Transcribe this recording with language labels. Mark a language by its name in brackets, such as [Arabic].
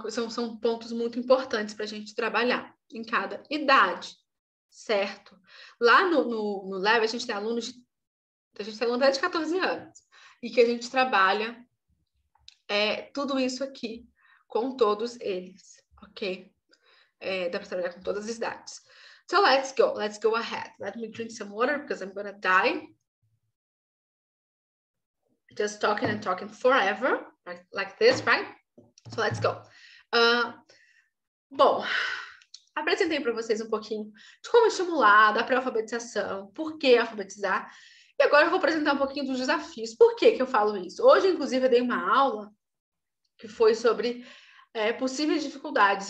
[Portuguese] São pontos muito importantes para a gente trabalhar em cada idade, certo? Lá no Lab, a gente tem alunos de 14 anos e que a gente trabalha tudo isso aqui com todos eles, ok? Dá para trabalhar com todas as idades. [English] So let's go ahead. Let me drink some water because I'm gonna die. Just talking and talking forever, like this, right? So let's go. [Portuguese] Bom, apresentei para vocês um pouquinho de como estimular, da pré-alfabetização, por que alfabetizar. E agora eu vou apresentar um pouquinho dos desafios. Por que eu falo isso? Hoje, inclusive, eu dei uma aula que foi sobre possíveis dificuldades.